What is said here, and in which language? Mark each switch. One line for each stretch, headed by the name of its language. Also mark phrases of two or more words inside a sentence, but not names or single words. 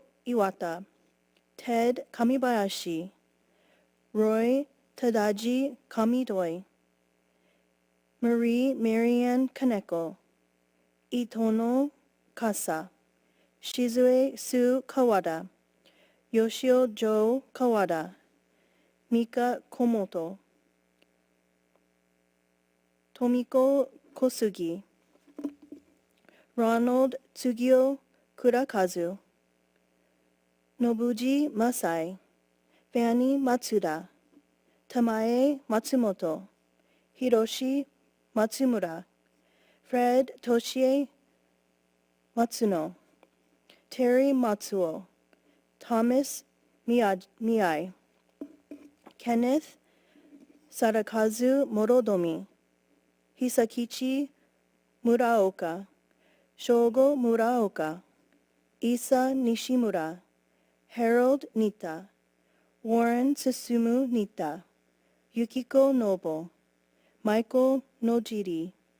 English: Iwata, Ted Kamibayashi, Roy Tadaji Kamidoi, Marie Marianne Kaneko, Itono Kasa, Shizue Su Kawada, Yoshio Joe Kawada, Mika Komoto, Tomiko Kosugi, Ronald Tsugio Kurakazu, Nobuji Masai, Fanny Matsuda, Tamae Matsumoto, Hiroshi Matsumura, Fred Toshie Matsuno, Terry Matsuo, Thomas Miyai, Kenneth Sadakazu Morodomi, Hisakichi Muraoka, Shogo Muraoka, Isa Nishimura, Harold Nita, Warren Susumu Nita, Yukiko Nobo, Michael Nojiri,